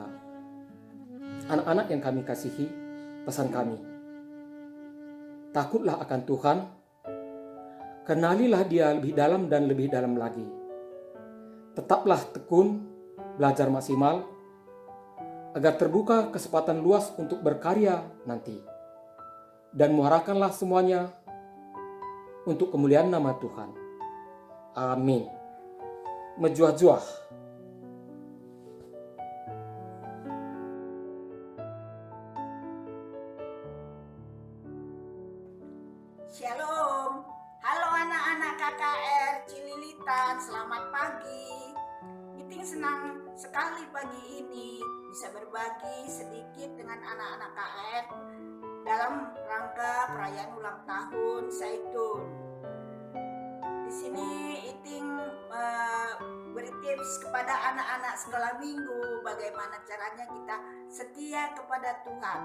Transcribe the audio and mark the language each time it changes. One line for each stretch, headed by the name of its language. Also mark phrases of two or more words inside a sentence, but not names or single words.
Indonesian: Anak-anak yang kami kasihi, pesan kami, takutlah akan Tuhan, kenalilah Dia lebih dalam dan lebih dalam lagi. Tetaplah tekun, belajar maksimal, agar terbuka kesempatan luas untuk berkarya nanti. Dan muarakanlah semuanya untuk kemuliaan nama Tuhan. Amin. Mejua-juah. Shalom, halo anak-anak KKR Cililitan, selamat pagi. Meeting senang sekali pagi ini bisa berbagi sedikit dengan anak-anak KKR dalam rangka perayaan ulang tahun Zaitun. Di sini Iting beri tips kepada anak-anak sekolah minggu bagaimana caranya kita setia kepada Tuhan.